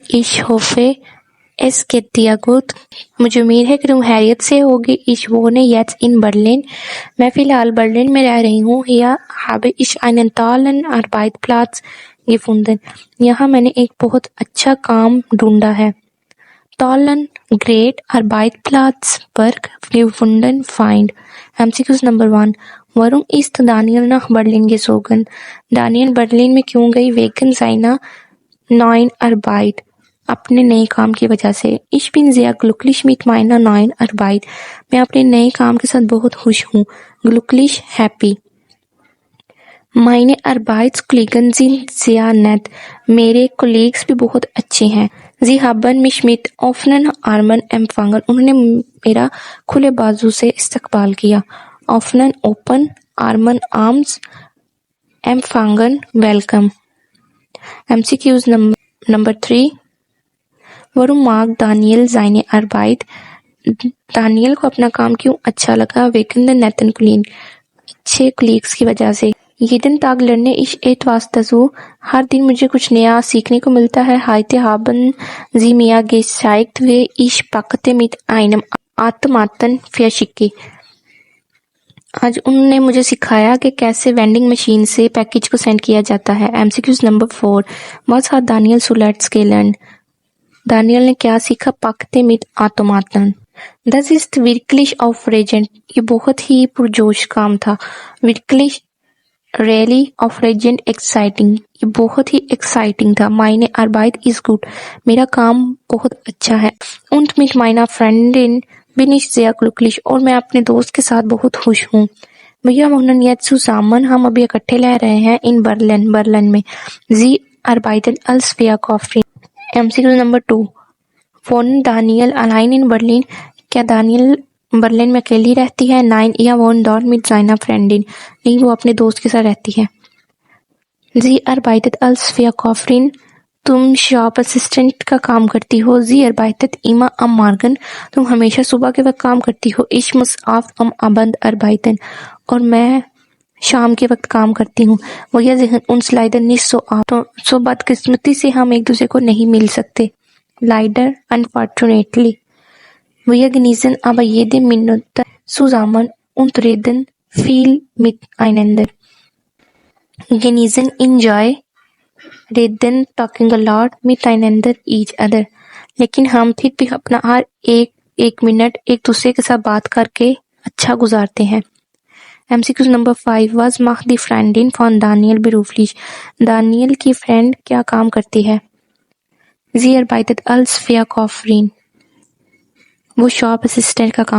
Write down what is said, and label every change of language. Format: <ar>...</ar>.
<de>Ich hoffe, es geht dir gut.</de> <ur>مجھے امید ہے کہ تم خیریت سے ہوگی.</ur> <de>Ich wohne jetzt in Berlin.</de> <ur>میں فی الحال برلن میں رہ رہی ہوں.</ur> <de>Hier habe ich einen tollen Arbeitsplatz gefunden.</de> <ur>یہاں میں نے ایک بہت اچھا کام ڈھونڈا ہے.</ur> <en>Tollen, great, Arbeitsplatz, Work, gefunden, find. MCQs number 1.</en> <de>Warum ist Daniel nach Berlin gezogen?</de> <ur>Daniel Berlin میں کیوں گئی؟</ur> <de>wegen seiner neuen Arbeit.</de> <ur>اپنے نئے کام کی وجہ سے.</ur> <de>Ich bin sehr glücklich mit meiner neuen Arbeit.</de> <ur>میں اپنے نئے کام کے ساتھ بہت خوش ہوں.</ur> <de>glücklich,</de> <en>happy.</en> <de>Meine Arbeitskollegen sind sehr nett.</de> <ur>میرے کولیگز بھی بہت اچھے ہیں.</ur> <de>Sie haben mich mit offenen Armen empfangen.</de> <ur>انہوں نے میرا کھلے بازو سے استقبال کیا.</ur> <de>offenen, open, Armen, arms, empfangen, welcome.</de> <en>MCQs number 3.</en> <de>Warum mag Daniel seine Arbeit?</de> <ur>دانیل کو اپنا کام کیوں اچھا لگا؟</ur> <de>wegen der netten Kollegen.</de> <ur>اچھے کولیگز کی وجہ سے.</ur> <de>jeden Tag lerne ich etwas dazu.</de> <ur>ہر دن مجھے کچھ نیا سیکھنے کو ملتا ہے.</ur> <de>heute haben sie mir gezeigt, wie ich Pakete mit einem Automaten verschicke.</de> <ur>آج انہوں نے مجھے سکھایا کہ کیسے وینڈنگ مشین سے پیکج کو سینڈ کیا جاتا ہے.</ur> <en>MCQs number 4.</en> <de>Was hat Daniel zuletzt gelernt?</de> <ur>دانیل نے کیا سیکھا؟</ur> <de>Pakete mit Automaten. Das ist wirklich aufregend.</de> <ur>یہ بہت ہی پرجوش کام تھا.</ur> <de>wirklich, really, aufregend, exciting.</de> <ur>یہ بہت ہی exciting تھا.</ur> <de>Meine Arbeit ist gut.</de> <ur>میرا کام بہت اچھا ہے.</ur> <de>Und mit meiner Freundin bin ich sehr glücklich.</de> <ur>اور میں اپنے دوست کے ساتھ بہت خوش ہوں.</ur> <de>Wir wohnen jetzt zusammen.</de> <ur>ہم ابھی اکٹھے رہ رہے ہیں.</ur> <de>in Berlin,</de> <ur>برلن میں.</ur> <de>Sie arbeitet als Verkäuferin.</de> <en>MCQ number 2.</en> <de>Wohnt Daniel allein in Berlin?</de> <ur>کیا دانیل برلن میں اکیلی رہتی ہے؟</ur> <de>Nein, er wohnt dort mit seiner Freundin.</de> <ur>نہیں، وہ اپنے دوست کے ساتھ رہتی ہے.</ur> <de>Sie arbeitet als Verkäuferin.</de> <ur>تم شاپ اسسٹنٹ کا کام کرتی ہو.</ur> <de>Sie arbeitet immer am Morgen.</de> <ur>تم ہمیشہ صبح کے وقت کام کرتی ہو.</ur> <de>Ich muss oft am Abend arbeiten.</de> <ur>اور میں شام کے وقت کام کرتی ہوں.</ur> <de>Wir sehen uns leider nicht so oft.</de> <ur>سو بدقسمتی سے ہم ایک دوسرے کو نہیں مل سکتے.</ur> <de>Leider, unfortunately. Wir genießen aber jede Minute zusammen und reden viel miteinander.</de> <en>Genießen, enjoy, reden, talking a lot, miteinander, each other.</en> <ur>لیکن ہم پھر بھی اپنا ہر ایک منٹ ایک دوسرے کے ساتھ بات کر کے اچھا گزارتے ہیں.</ur> <en>MCQ number 5.</en> <de>Was macht die Freundin von Daniel beruflich?</de> <ur>دانیل کی فرینڈ کیا کام کرتی ہے؟</ur> <de>Sie arbeitet als Verkäuferin.</de> <ur>وہ شاپ اسسٹنٹ کا کام</ur>